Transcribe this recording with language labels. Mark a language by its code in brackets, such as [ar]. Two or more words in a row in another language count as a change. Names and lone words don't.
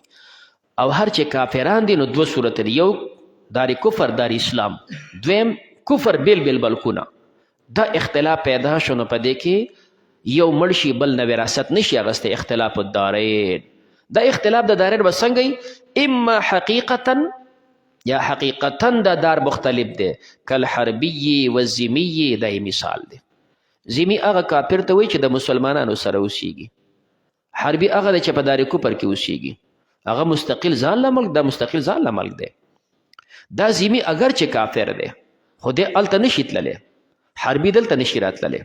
[ps] او هر چې کافران دي نو دوه صورت دي، یو دار کفر دار اسلام، دویم کفر بیل بیل ملکونه. دا اختلاف پیدا شو نو په دې کې یو مړ شي بل نه وراثت نشي اخیستی. [ar] اختلاف الدارین. [ps] دا اختلاف د دارین به څنګه وي؟ اما حقیقتا یا حقیقتا دا دار مختلف دی. [ar] کل حربی و ذمی، [ps] دا مثال دی. ذمی هغه کافر ته وایي چې د مسلمانانو سره اوسیږي. حربي هغه دی چې په دار کفر کې اوسیږي. هغه مستقل ځان له ملک، دا مستقل ځان له ملک دی. دا ذمی اگر چې کافر دی خو دې هلته نشي تللی، حربي دلته نشي راتللی.